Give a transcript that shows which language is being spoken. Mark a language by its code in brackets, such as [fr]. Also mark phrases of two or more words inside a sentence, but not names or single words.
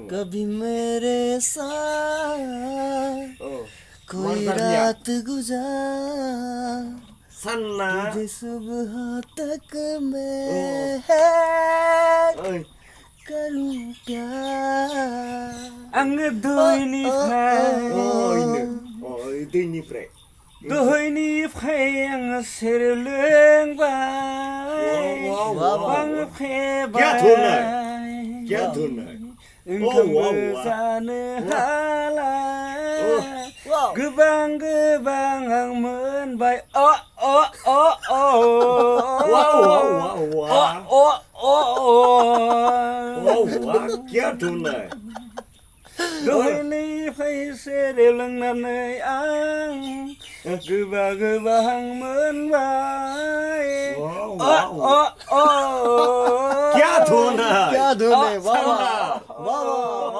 [hi] कभी मेरे साथ कोई रात गुजार Sana तुझे सुबह तक मैं करूं प्यार [brx] आङो दहायनिफ्राय दैनिफ्राय दहायनिफ्राय आङो सेरेब लोंबाय आं फेबाय ओंखामबो जानो हाला गोबां गोबां आं मोनबाय दहायनिफ्राय सेरेब लोंनानै आं गोबां गोबां मोनबाय [hi] क्या धुन है वाह वाह वाह